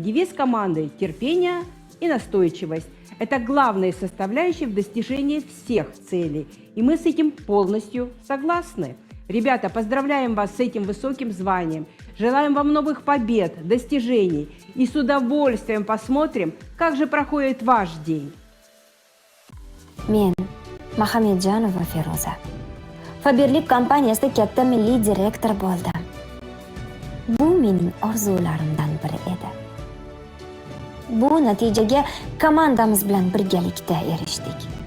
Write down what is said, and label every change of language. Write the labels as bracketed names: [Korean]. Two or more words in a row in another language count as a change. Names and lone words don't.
[Russian] Девиз команды – терпение и настойчивость. Это главные составляющие в достижении всех целей. И мы с этим полностью согласны. Ребята, поздравляем вас с этим высоким званием. Желаем вам новых побед, достижений. И с удовольствием посмотрим, как же проходит ваш день. [Uzbek] Men Mahamedjanova Feruza. Faberlik kompaniyasida katta milliy direktor bo'ldim. Bu mening orzularimdan biri edi. Bu natijaga komandamiz bilan birgalikda erishdik.